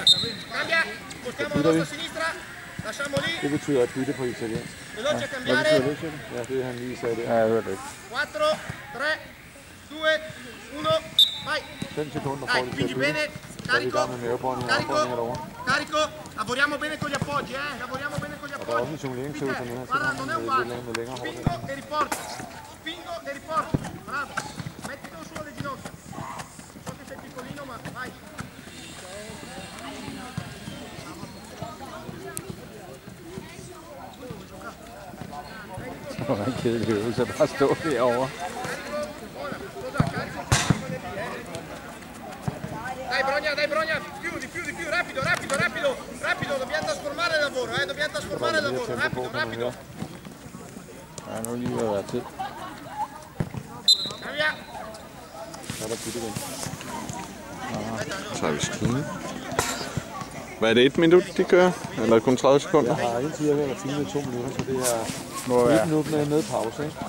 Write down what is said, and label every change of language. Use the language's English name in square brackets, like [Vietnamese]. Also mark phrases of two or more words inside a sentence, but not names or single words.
[Danish] Det betyder at bytte på italiensk. Ja. Hvad betyder det, siger du? Ja, det han lige sagde der. Ja, jeg hørte det ikke. 5 sekunder får de til at bytte. Så er vi i gang med mavebånding og afbånding herovre. [Italian] Lavoriamo bene con gli appoggi, lavoriamo bene con gli [Danish] Og der er også en jongleringsøvelse nu her, så han vil med længere hårdt. [Italian] Spingo e riporto. Spingo e riporto. Bravo. Mettilo su alle ginocchia. So che sei piccolino, ma vai. [Danish] Det var en kedelig øvelse, bare stå derovre. [Italian] Dai Brogna, di più, rapido, dobbiamo trasformare il lavoro, dobbiamo trasformare il lavoro, rapido. [Danish] Ja, nu lige ved at være tid. Så er der bytte igen. Så har vi skidende. Hvad er det, 1 minut de kører? Eller kun 30 sekunder? Jeg har indtil jeg har filmet 2 minutter, så det er 1 minut med pause, ikke?